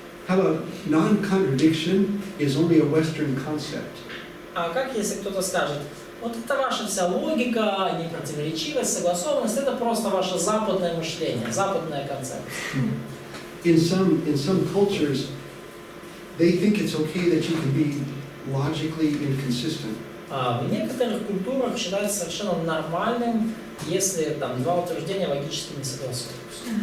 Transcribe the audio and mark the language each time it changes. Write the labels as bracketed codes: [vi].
[en] How about non-contradiction is only a Western concept? [ru] А как если кто-то скажет, вот это ваша вся логика, непротиворечивость, согласованность, это просто ваше западное мышление, западная концепция. [en] In some cultures, they think it's okay that you can be logically inconsistent. [ru] В некоторых культурах считается совершенно нормальным, если там два утверждения логически не согласуются.